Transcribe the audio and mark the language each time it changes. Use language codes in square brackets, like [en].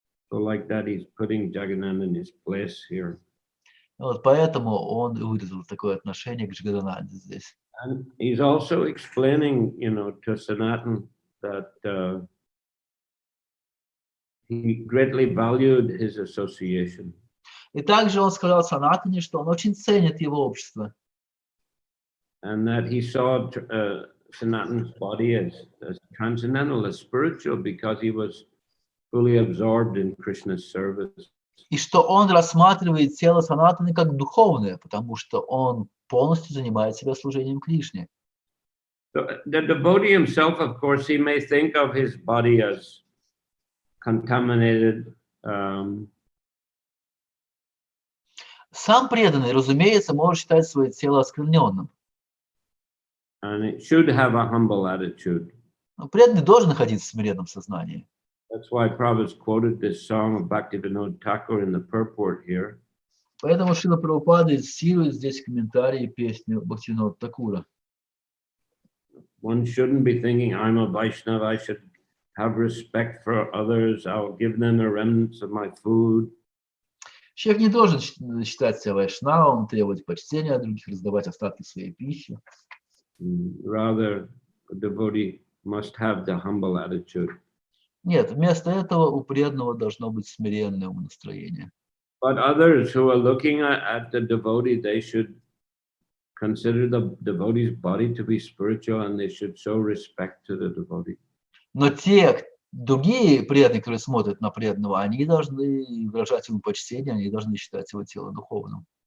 [en] So like that, he's putting Jagadananda in his place here. [ru] Вот поэтому он выразил такое отношение к Джагадананде здесь. [en] And he's also explaining, you know, to Sanatana that he greatly valued his association. [ru] И также он сказал Санатане, что он очень ценит его общество. [en] And that he saw Sanatana's body as transcendental, as spiritual, because he was fully absorbed in Krishna's service. [ru] И что он рассматривает тело Санатаны как духовное, потому что он полностью занимает себя служением Кришне. [en] So the devotee himself, of course, he may think of his body as contaminated. [ru] Сам преданный, разумеется, может считать свое тело оскверненным. [en] And it should have a humble attitude. [ru] Но преданный должен находиться в смиренном сознании. [en] That's why Prabhupada's quoted this song of Bhaktivinoda Thakur in the purport here. [ru] Поэтому Шрила Прабхупада цитирует здесь комментарии песни Бхактивинода Такура. [en] One shouldn't be thinking, I'm a Vaishnava, I should have respect for others, I'll give them the remnants of my food. [ru] Человек не должен считать себя вайшнавом, требовать почтения от других, раздавать остатки своей пищи. [en] Rather, a devotee must have the humble attitude. [ru] Нет, вместо этого у преданного должно быть смиренное умонастроение. [en] But others who are looking at the devotee, they should consider the devotee's body to be spiritual and they should show respect to the devotee. [ru] Но те другие преданные, которые смотрят на преданного, они должны выражать ему почтение, они должны считать его тело духовным.